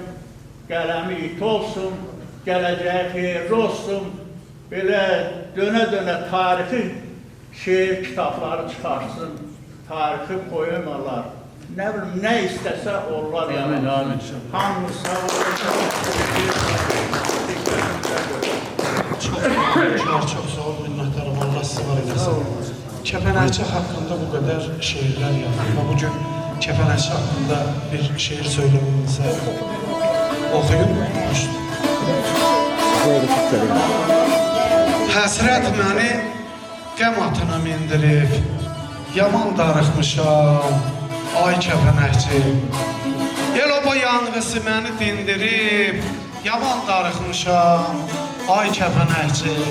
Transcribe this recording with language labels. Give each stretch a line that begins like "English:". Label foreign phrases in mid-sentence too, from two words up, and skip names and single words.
Azerbaijani: Qələmi it olsun, gələcəyi xeyirli olsun. Belə dönə-dönə tarixi şeir kitabları çıxarsın, tarixi poemalar, nə bilim, nə istəsə onlar Amin, amin. Hamı sağ olun.
Turkish: Çok sağ ol, minnettarım. Allah sizi var eylesin. Kepenekçi hakkında bu kadar şiirler yazdım. Bugün Kepenekçi hakkında bir şiir söylemenize okuyun.
Azerbaijani: Həsrət məni qəm atına mindirib, yaman darıxmışam, ay kəpənəkçi. El oba yanğısı məni dindirib, yaman darıxmışam, ay kəpənəkçi.